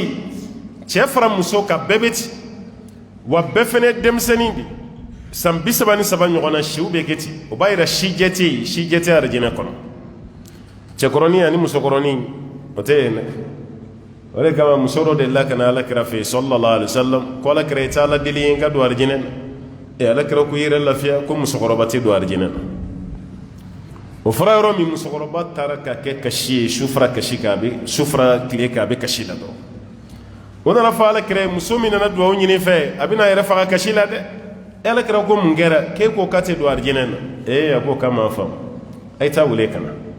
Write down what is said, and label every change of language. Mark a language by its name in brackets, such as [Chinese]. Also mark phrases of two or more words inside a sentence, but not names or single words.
[Bambara] yen cɛ fara muso ka bɛɛ bɛ ten wa bɛɛ fana ye denmisɛnnin de san 33 ɲɔgɔn na siw bɛ kɛ ten o b'a yira si jɛ tɛ yen si jɛ tɛ arijinɛ kɔnɔ cɛkɔrɔni ani musokɔrɔni o tɛ yen dɛ o de kama muso dɔ delila ka na alakira fɛ yen [Arabic] صلى الله عليه وسلم [Bambara] ko alakira i tɛ ala deli ye n ka don arijinɛ na alakira ko i yɛrɛ lafiya ko musokɔrɔba tɛ don arijinɛ na o fɔra yɔrɔ min musokɔrɔba taara ka kɛ kasi ye sufara kasi kan a bɛ sufara tile kan a bɛ kasi la dɔrɔn o nana fɔ alakira ye muso min nana dugawu ɲini fɛ a bɛna a yɛrɛ faga kasi la dɛ alakira ko mun kɛra k'e ko k'a tɛ don arijinɛ na a ko k'a m'a faamu a ye taa wele ka na